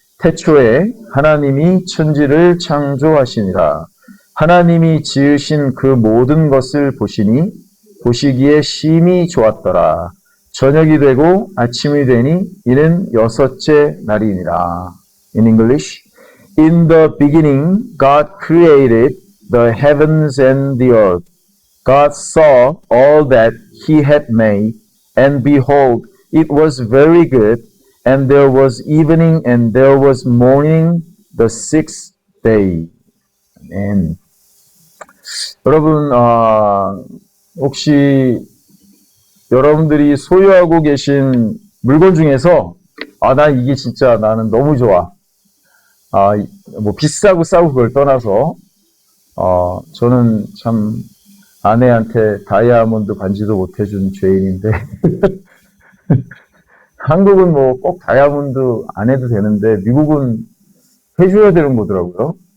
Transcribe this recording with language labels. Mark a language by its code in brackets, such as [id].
[ko] 태초에 하나님이 천지를 창조하시니라. 하나님이 지으신 그 모든 것을 보시니 보시기에 심히 좋았더라. 저녁이 되고 아침이 되니 이는 여섯째 날이니라. [en] In English, In the beginning, God created the heavens and the earth. God saw all that he had made, and behold, it was very good. And there was evening and there was morning, the sixth day. [ko] 아멘. 여러분, 혹시 여러분들이 소유하고 계신 물건 중에서 난 이게 진짜 나는 너무 좋아. 뭐 비싸고 싸고 그걸 떠나서 저는 참 아내한테 다이아몬드 반지도 못 해준 죄인인데 한국은 뭐 꼭 다이아몬드 안 해도 되는데 미국은 해줘야 되는 거더라고요.